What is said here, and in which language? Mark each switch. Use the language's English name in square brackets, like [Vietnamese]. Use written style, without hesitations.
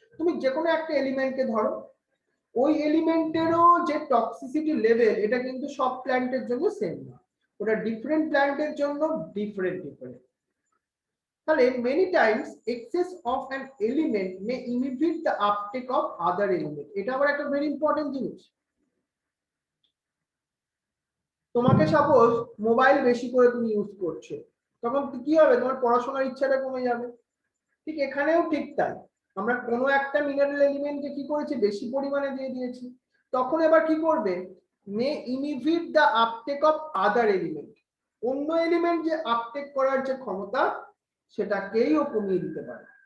[Bangla] তুমি যে কোনো একটা এলিমেন্টকে ধরো, ওই এলিমেন্টেরও যে টক্সিসিটি লেভেল এটা কিন্তু সব প্ল্যান্টের জন্য সেম না, ওটা ডিফারেন্ট প্ল্যান্টের জন্য ডিফারেন্ট। তাহলে [English] many times excess of an element may inhibit the uptake of other element, [Bangla] এটা আবার একটা ভেরি ইম্পর্টেন্ট জিনিস। তোমাকে সাপোজ মোবাইল বেশি করে তুমি ইউজ করছো, তখন কি হবে, তোমার পড়াশোনার ইচ্ছাটা কমে যাবে। ঠিক এখানেও ঠিক তাই, আমরা কোনো একটা মিনারেল এলিমেন্টকে কি করেছি, বেশি পরিমাণে দিয়ে দিয়েছি, তখন এবার কি করবে, [English] may inhibit the uptake of other element, [Bangla] অন্য এলিমেন্ট যে আপটেক করার যে ক্ষমতা সেটাকেইও কমিয়ে দিতে পারে।